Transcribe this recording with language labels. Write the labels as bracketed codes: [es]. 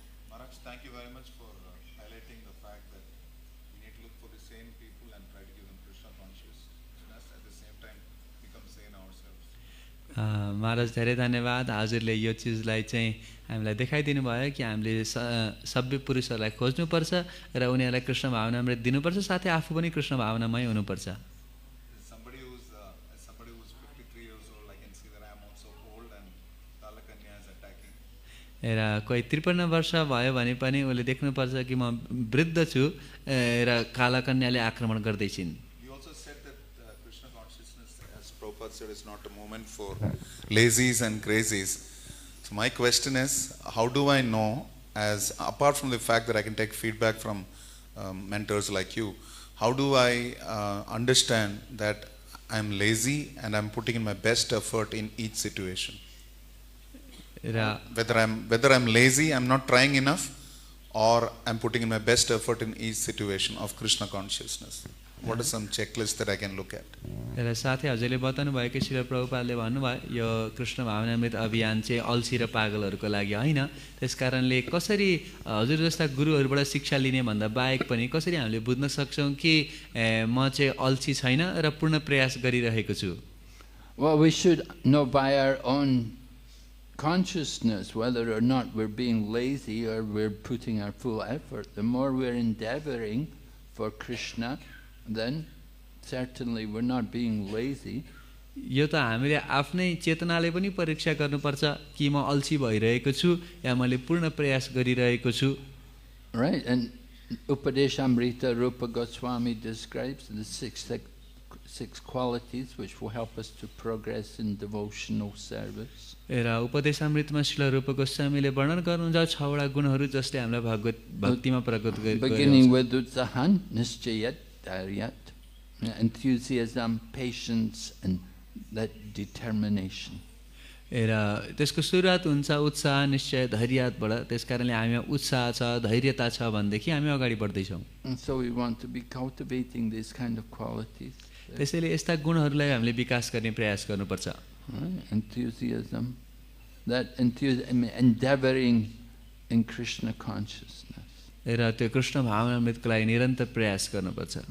[en] Maharaj, thank you very much for highlighting the fact that we need to look for the sane people and try to give them Krishna consciousness, at the same time become sane ourselves. [ne] महाराज धेरै धन्यवाद। हजुरले यो चिजलाई चाहिँ हामीलाई देखाइदिनु भयो कि हामीले सभ्य पुरुषहरूलाई खोज्नुपर्छ र उनीहरूलाई कृष्ण भावनामृत दिनुपर्छ, साथै आफू पनि कृष्ण भावनामय हुनुपर्छ। [en] Somebody who's 53 years old, I can see that I am also old and Kalakanya is attacking. [ne] र कोही 53 वर्ष भयो भने पनि उसले देख्नुपर्छ कि म वृद्ध छु र कालाकन्याले आक्रमण गर्दैछिन्। [en] You also said that Krishna consciousness, as Prabhupada said, is not a moment for lazies and crazies. So my question is, how do I know, as apart from the fact that I can take feedback from mentors like you, how do I understand that I'm lazy and I'm putting in my best effort in each situation? Whether I'm lazy, I'm not trying enough, or I'm putting in my best effort in each situation of Krishna consciousness. What is some checklist that I can look at? [ne] र साथै हजुरले बताउनु भयो कि श्रील प्रभुपादले भन्नुभयो यो कृष्ण भावनामृत अभियान चाहिँ अल्छी र पागलहरूको लागि होइन। त्यसकारणले कसरी हजुर जस्ता गुरुहरूबाट शिक्षा लिने भन्दा बाहेक पनि कसरी हामीले बुझ्न सक्छौँ कि म चाहिँ अल्छी छैन र पूर्ण प्रयास गरिरहेको छु? [en] Well, we should know by our own consciousness whether or not we're being lazy or we're putting our full effort. The more we're endeavoring for Krishna, then certainly we're not being lazy. [ne] यो त हामीले आफ्नै चेतनाले पनि परीक्षा गर्नुपर्छ कि म अल्छी भइरहेको छु या मैले पूर्ण प्रयास गरिरहेको छु। [en] Right, and Upadeshamrita Rupa Goswami describes the six qualities which will help us to progress in devotional service. [ne] र उपदेशामृतमा श्रील रूप गोस्वामीले वर्णन गर्नुहुन्छ 6 वटा गुणहरू जसले हामीलाई भगवत भक्तिमा प्रगत गर्छ। [en] Beginning with utsahan, nischayat, dharyat, enthusiasm, patience, and that determination. [ne] र त्यसको सुरुवात हुन्छ उत्साह, निश्चय, धैर्यबाट। त्यसकारणले हामीमा उत्साह छ, धैर्यता छ भनेदेखि हामी अगाडि बढ्दैछौँ। [en] And so we want to be cultivating these kind of qualities. [ne] त्यसैले यस्ता गुणहरूलाई हामीले विकास गर्ने प्रयास गर्नुपर्छ। [en] Enthusiasm, that endeavoring in Krishna consciousness. [ne] र त्यो कृष्ण भावनामृतको लागि निरन्तर प्रयास गर्नुपर्छ।